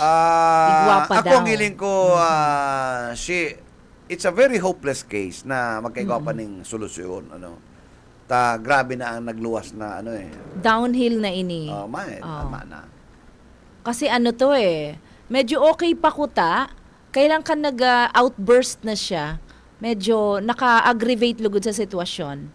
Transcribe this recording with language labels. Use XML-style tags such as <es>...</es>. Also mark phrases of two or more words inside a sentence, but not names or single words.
<bik>Igwa pa Ako daw. ang hiling ko,</bik> <en>it's a very hopeless case</en> <bik>na magkaigwa pa ning solusyon. Grabe na ang nagluwas na Downhill na ini. Tama na. Kasi to medyo okay pa kuta, kailan ka nag-outburst na siya, medyo naka-aggravate lugod sa sitwasyon.</bik>